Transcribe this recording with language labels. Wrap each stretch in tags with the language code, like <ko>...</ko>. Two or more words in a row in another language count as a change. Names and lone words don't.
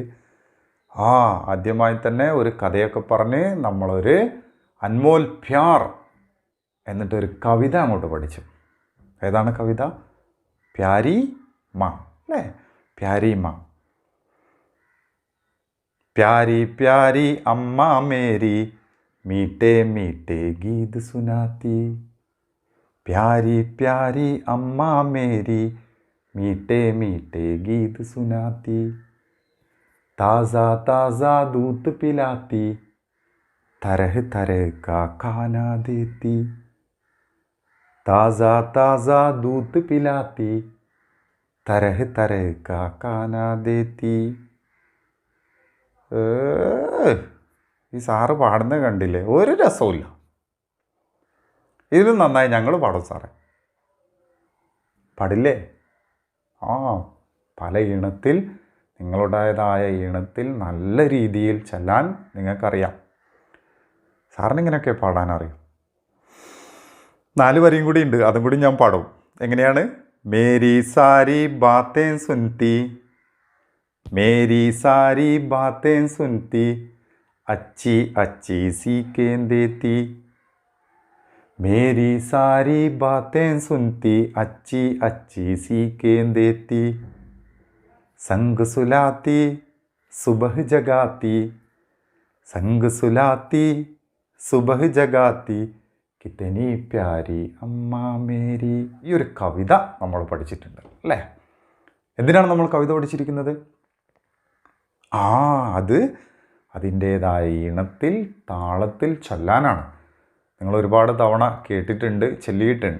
<ml>ആദ്യമായി തന്നെ ഒരു കഥയൊക്കെ പറഞ്ഞ് നമ്മളൊരു അൻമോൽ പ്യാർ എന്നിട്ടൊരു കവിത അങ്ങോട്ട് പഠിച്ചു. ഏതാണ് കവിത? പ്യാരി മാ അല്ലേ? പ്യാരി മാ.</ml> <hi>प्यारी प्यारी अम्मा मेरी मीठे मीठे गीत सुनाती. प्यारी प्यारी अम्मा मेरी मीठे मीठे गीत सुनाती. ताज़ा ताज़ा दूध पिलाती, तरह तरह का खाना देती. ताज़ा ताज़ा दूध पिलाती, तरह तरह का खाना देती.</hi> <ml>ഈ സാറ് പാടുന്നത് കണ്ടില്ലേ? ഒരു രസവുമില്ല. ഇതിലും നന്നായി ഞങ്ങൾ പാടും സാറേ. പാടില്ലേ? പല ഈണത്തിൽ, നിങ്ങളുടേതായ ഈണത്തിൽ നല്ല രീതിയിൽ ചെല്ലാൻ നിങ്ങൾക്കറിയാം. സാറിന് ഇങ്ങനെയൊക്കെ പാടാനറിയും. 4 വരിയും കൂടി ഉണ്ട്, അതും കൂടി ഞാൻ പാടും. എങ്ങനെയാണ്?</ml> <hi>मेरी सारी बातें सुनती, मेरी सारी बातें सुनती, अच्छी अच्छी सीखें देती. मेरी सारी बातें सुनती, अच्छी अच्छी सीखें देती. संग सुलाती सुबह जगाती, संग सुलाती सुबह जगाती, कितनी प्यारी അമ്മ മേരി.</hi> <ml>ഈ ഒരു കവിത നമ്മൾ പഠിച്ചിട്ടുണ്ട് അല്ലേ? എന്തിനാണ് നമ്മൾ കവിത പഠിച്ചിരിക്കുന്നത്? അതിൻ്റേതായ ഈണത്തിൽ, താളത്തിൽ ചൊല്ലാനാണ്. നിങ്ങൾ ഒരുപാട് തവണ കേട്ടിട്ടുണ്ട്, ചൊല്ലിയിട്ടുണ്ട്.</ml>